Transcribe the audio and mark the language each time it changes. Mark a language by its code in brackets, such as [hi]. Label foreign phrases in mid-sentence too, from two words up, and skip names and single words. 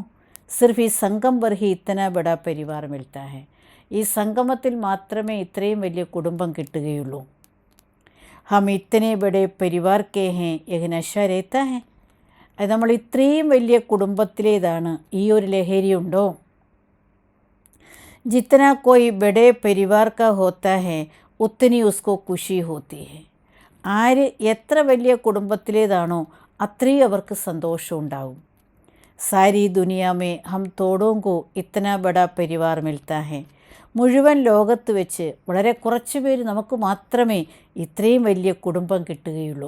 [hi] सिर्फ़ इस संगम पर ही इतना बड़ा परिवार मिलता है. [ml] ഈ സംഗമത്തിൽ മാത്രമേ ഇത്രയും വലിയ കുടുംബം കിട്ടുകയുള്ളൂ. [hi] हम इतने बड़े परिवार के हैं यह नशा रहता है. [ml] അത് നമ്മൾ ഇത്രയും വലിയ കുടുംബത്തിലേതാണ്. ഈ ഒരു ലഹരിയുണ്ടോ? [hi] जितना कोई बड़े परिवार का होता है उतनी उसको खुशी होती है. [ml] ആര് എത്ര വലിയ കുടുംബത്തിലേതാണോ അത്രയും അവർക്ക് സന്തോഷം ഉണ്ടാവും. [hi] सारी दुनिया में हम थोड़ों को इतना बड़ा परिवार मिलता है. [ml] മുഴുവൻ ലോകത്ത് വെച്ച് വളരെ കുറച്ച് പേര് നമുക്ക് മാത്രമേ ഇത്രയും വലിയ കുടുംബം കിട്ടുകയുള്ളൂ.